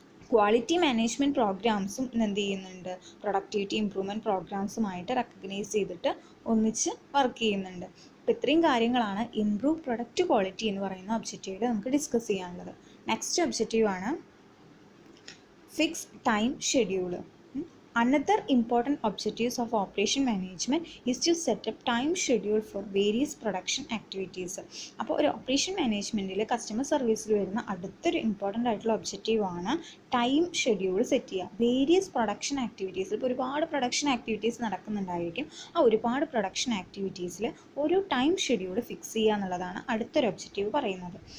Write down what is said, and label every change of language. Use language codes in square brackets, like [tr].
[ml] Quality management പ്രോഗ്രാംസും എന്ത് ചെയ്യുന്നുണ്ട്, productivity improvement പ്രോഗ്രാംസുമായിട്ട് recognise ചെയ്തിട്ട് ഒന്നിച്ച് വർക്ക് ചെയ്യുന്നുണ്ട്. അപ്പോൾ ഇത്രയും കാര്യങ്ങളാണ് ഇംപ്രൂവ് പ്രൊഡക്റ്റ് ക്വാളിറ്റി എന്ന് പറയുന്ന ഒബ്ജക്റ്റീവിൽ നമുക്ക് ഡിസ്കസ് ചെയ്യാനുള്ളത്. Next ഒബ്ജക്റ്റീവാണ് fix time schedule. [en] Another important objectives of operation management is to set up time schedule for various production activities. [ml] അപ്പോൾ ഒരു ഓപ്പറേഷൻ മാനേജ്മെൻറ്റിൽ കസ്റ്റമർ സർവീസിൽ വരുന്ന അടുത്തൊരു ഇമ്പോർട്ടൻ്റ് ആയിട്ടുള്ള ഒബ്ജക്റ്റീവാണ് ടൈം ഷെഡ്യൂൾ സെറ്റ് ചെയ്യുക. വേരിയസ് പ്രൊഡക്ഷൻ ആക്ടിവിറ്റീസിൽ ഇപ്പോൾ ഒരുപാട് പ്രൊഡക്ഷൻ ആക്ടിവിറ്റീസ് നടക്കുന്നുണ്ടായിരിക്കും. ആ ഒരുപാട് പ്രൊഡക്ഷൻ ആക്ടിവിറ്റീസിൽ ഒരു ടൈം ഷെഡ്യൂൾ ഫിക്സ് ചെയ്യുക എന്നുള്ളതാണ് അടുത്തൊരു ഒബ്ജക്റ്റീവ് പറയുന്നത്.